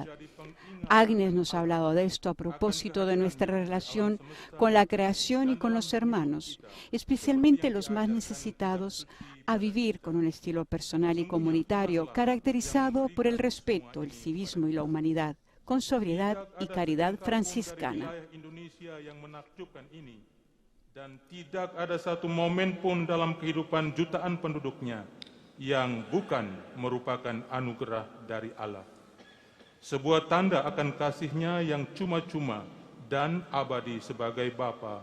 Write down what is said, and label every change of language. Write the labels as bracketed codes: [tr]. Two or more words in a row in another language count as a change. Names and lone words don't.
[es] Agnes nos ha hablado de esto a propósito de nuestra relación con la creación y con los hermanos, especialmente los más necesitados, a vivir con un estilo personal y comunitario caracterizado por el respeto, el civismo y la humanidad, con sobriedad y caridad franciscana. [id] Dan tidak ada satu momen pun dalam kehidupan jutaan penduduknya yang bukan merupakan anugerah dari Allah. Sebuah tanda akan kasih-Nya yang cuma-cuma dan abadi sebagai Bapa.